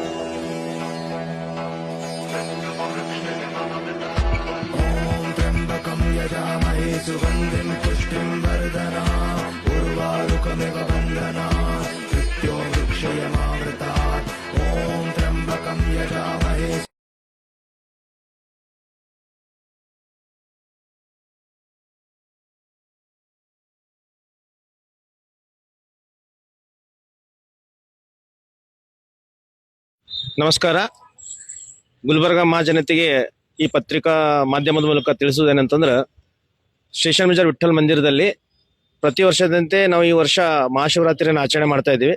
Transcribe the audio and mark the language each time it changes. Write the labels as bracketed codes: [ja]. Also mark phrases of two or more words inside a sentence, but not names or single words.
[sa] ॐ त्र्यम्बकं यजामहे सुगन्धिं पुष्टिं वर्धनाम् उर्वारुकमिव बन्धनान् मृत्यो मृक्षयमामृतात्। ॐ त्र्यम्बकं यजामहे। [kn] ನಮಸ್ಕಾರ. ಗುಲ್ಬರ್ಗ ಮಹಾಜನತೆಗೆ ಈ ಪತ್ರಿಕಾ ಮಾಧ್ಯಮದ ಮೂಲಕ ತಿಳಿಸುವುದೇನಂತಂದ್ರೆ, ಸ್ಟೇಷನ್ ಮೇಜರ್ ವಿಠ್ಠಲ್ ಮಂದಿರದಲ್ಲಿ ಪ್ರತಿ ವರ್ಷದಂತೆ ನಾವು ಈ ವರ್ಷ ಮಹಾಶಿವರಾತ್ರಿಯನ್ನು ಆಚರಣೆ ಮಾಡ್ತಾ ಇದ್ದೀವಿ.